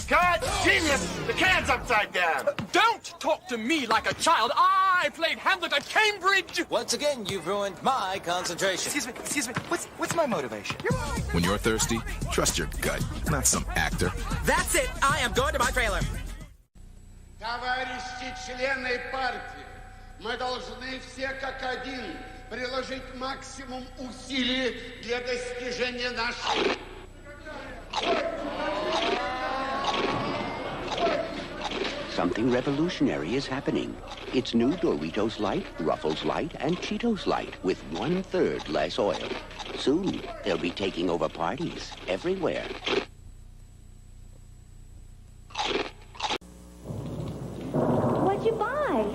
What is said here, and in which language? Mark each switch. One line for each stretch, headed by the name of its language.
English: Cut! Genius! The can's upside down! Don't talk to me like a child. I played Hamlet at Cambridge! Once again, you've ruined my concentration. Excuse me, what's my motivation? When you're thirsty, trust your gut, not some actor. That's it! I am going to my trailer.
Russian: Товарищи члены партии, мы должны все как один приложить максимум усилий для достижения нашей...
English: Something revolutionary is happening. It's new Doritos Light, Ruffles Light, and Cheetos Light with 1/3 less oil. Soon, they'll be taking over parties everywhere. What'd you buy?